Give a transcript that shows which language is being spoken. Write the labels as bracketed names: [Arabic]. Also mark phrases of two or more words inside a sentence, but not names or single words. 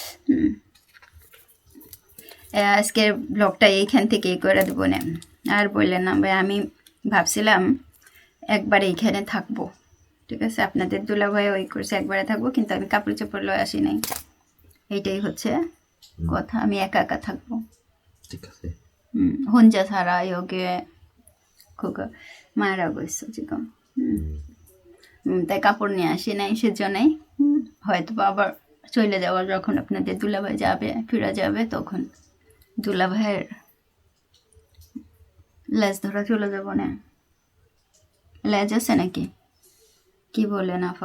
[Bangla] আজকের ব্লগটা এইখান থেকেই করে দেবো না, আর বললেন না ভাই। আমি ভাবছিলাম একবার এইখানে থাকবো, ঠিক আছে। আপনাদের দুলাভাই ওই করছে একবারে থাকবো, কিন্তু আমি কাপড় চোপড় লয়ে আসি নাই। এইটাই হচ্ছে কথা, আমি একা একা থাকবো, ঠিক আছে। [Korean] 혼자 살아 여기에 그거 말하고 있어 지금. [Bangla] তাই কাপড় নিয়ে আসি নাই, সেজন্যই হয়তো আবার চলে যাওয়ার যখন আপনাদের দুলাভাই যাবে, ফিরে যাবে, তখন দুলাভাইয়ের লেজ ধরা চলে যাব না। লেজ আছে নাকি, কি বলেন আফা?